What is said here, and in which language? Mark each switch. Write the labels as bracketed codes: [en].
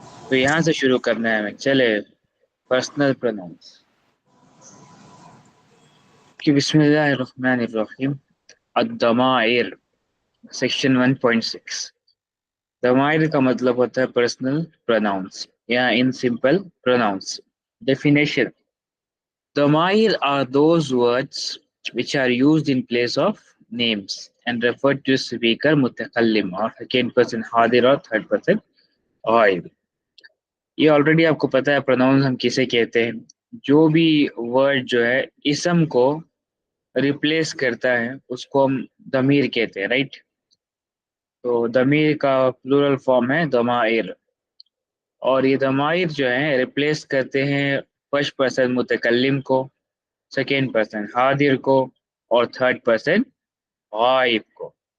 [hi] तो यहाँ से शुरू करना है हमें, चले। पर्सनल प्रोनाउंस कि बिस्मिल्लाहिर्रहमानिर्रहीम। अद-दमाइर, सेक्शन 1.6। दमाइर का मतलब होता है पर्सनल प्रोनाउंस या [en] In simple pronouns. Definition: Dhamir are those words which are used in place of names and refer to speaker mutakallim or second person hadir or third person ghaib. [hi] ये already आपको पता है pronounce हम किसे कहते हैं। जो भी वर्ड जो है इसम को रिप्लेस करता है उसको हम दमीर कहते हैं, राइट। तो दमीर का प्लूरल फॉर्म है दमाइर, और ये दमाइर जो है रिप्लेस करते हैं फर्स्ट पर्सन मुतकल्लिम को, सेकेंड पर्सन हादिर को और थर्ड पर्सन गायब को।